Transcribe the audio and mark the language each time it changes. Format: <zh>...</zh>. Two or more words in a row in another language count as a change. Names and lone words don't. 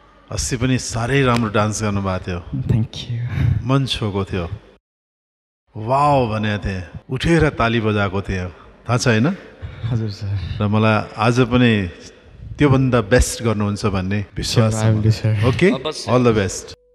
<ne>अस्ति पनि साह्रै राम्रो डान्स गर्नुभएको थियो।</ne> <en>Thank you।</en> <ne>मन छोएको थियो, वाउ भनेको थिएँ, उठेर ताली बजाएको थियो, थाहा छ होइन? हजुर सर। र मलाई आज पनि त्योभन्दा बेस्ट गर्नुहुन्छ भन्ने विश्वास छ</ne> <en>Sure, I will do,</en> <ne>मलाई। sir। ओके? अवश्य।</ne> <en>All the best।</en>